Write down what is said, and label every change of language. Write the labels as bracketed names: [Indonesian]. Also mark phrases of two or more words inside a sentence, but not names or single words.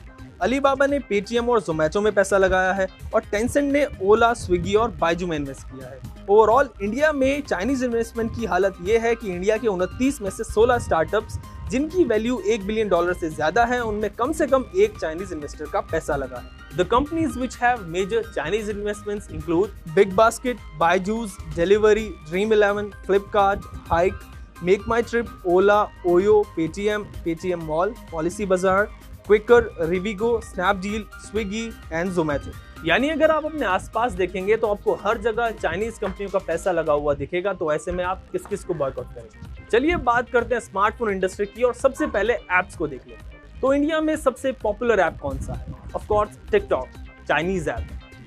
[Hindi] अलीबाबा ने पेटीएम और जोमेटो में पैसा लगाया है और टेंसेंट ने ओला, स्विगी और बाइजू में इन्वेस्ट किया है। ओवरऑल इंडिया में [English] Chinese investment [Hindi] की हालत ये है कि इंडिया के 29 में से 16 स्टार्टअप्स जिनकी वैल्यू $1 बिलियन से ज्यादा है, उनमें कम से कम एक [English] Chinese investor [Hindi] का पैसा लगा है। [English] The companies which have major Chinese investments include BigBasket, Byju's, Delivery, Dream11, Flipkart, Hike, MakeMyTrip, Ola, Oyo, Paytm Mall, Policybazaar, Quikr, Rivigo, Snapdeal, Swiggy and Zomato। [Hindi] यानी अगर आप अपने आसपास देखेंगे तो आपको हर जगह चाइनीज कंपनियों का पैसा लगा हुआ दिखेगा। तो ऐसे में आप किस किस को बॉयकॉट करेंगे? चलिए बात करते हैं [English] smartphone industry [Hindi] की और सबसे पहले ऐप्स को देख लेते हैं। तो इंडिया में सबसे पॉपुलर ऐप कौन सा है? [English] of course [Hindi] टिकटॉक, [English] Chinese app.